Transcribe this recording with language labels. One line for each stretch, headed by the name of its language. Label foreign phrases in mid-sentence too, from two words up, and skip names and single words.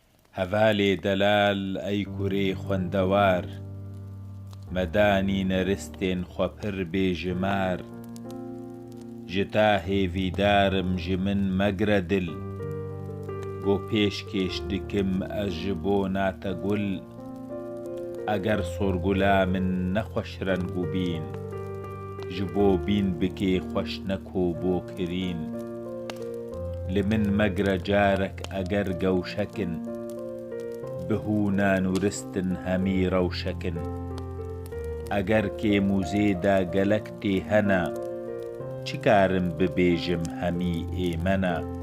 Kurdish: هەڤالێ دەلال ئەی کوڕێ خوێندەوار، مەدانی نەرستێن خوەپڕ بێژمار. ji ta hêvîdarim ji min megre dil، بۆ پێشکەش dikim ez ji bo nate gul. ئەگەر سۆرگولا من نەخۆش رەنگ و بین، ji bo bîn bikê xweş neko بۆ kirîn. li min megre carek ئەگەر gewşekin، bihûnan û ristin hemî rewşekin. ئەگەر kêm û zêda gelek tê hene، çi karim bibêjim hemî êmene.